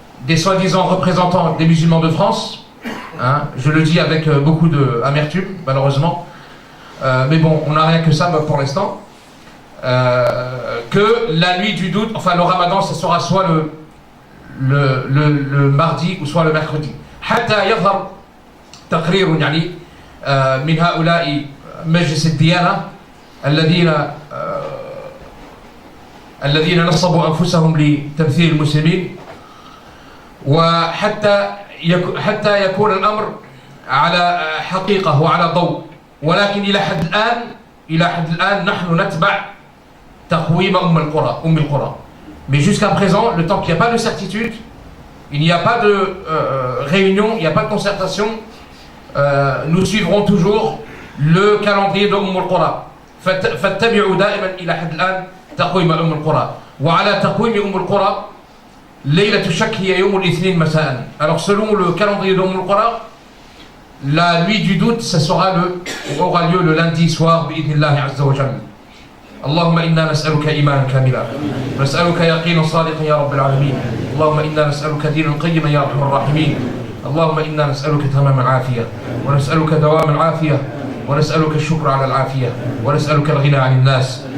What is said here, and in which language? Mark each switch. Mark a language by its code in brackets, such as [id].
[fr] des soi-disant représentants des musulmans de France, hein, je le dis avec beaucoup d'amertume malheureusement, mais bon, on n'a rien que ça pour l'instant, que la nuit du doute, enfin le ramadan, ça sera soit le mardi ou soit le mercredi. [ar] حتى يظهر تقرير يعني من هؤلاء مجلس الديانة الذين نصبوا أنفسهم لتمثيل المسلمين وحتى يكون الأمر على حقيقة وعلى ضوء ولكن إلى حد الآن نحن نتبع تقويم أم القرى. [fr] Mais jusqu'à présent, le temps qu'il n'y a pas de certitude, il n'y a pas de réunion, il n'y a pas de concertation, nous suivrons toujours le calendrier de al-Qura. [ar] فاتبعوا دائما إلى حد الآن تقويم al-Qura. وعلى تقويم al-Qura, ليلة الشك هي يوم الاثنين مساء. [fr] Alors selon le calendrier de al-Qura, la nuit du doute, ça aura lieu le lundi soir [ar] بإذن الله عز وجل. اللهم إنا نسألك إيمانا كاملا ونسألك يقينا صادقا يا رب العالمين. اللهم إنا نسألك دينا قيما يا أرحم الراحمين. اللهم إنا نسألك تمام العافية ونسألك دوام العافية ونسألك الشكر على العافية ونسألك الغنى عن الناس.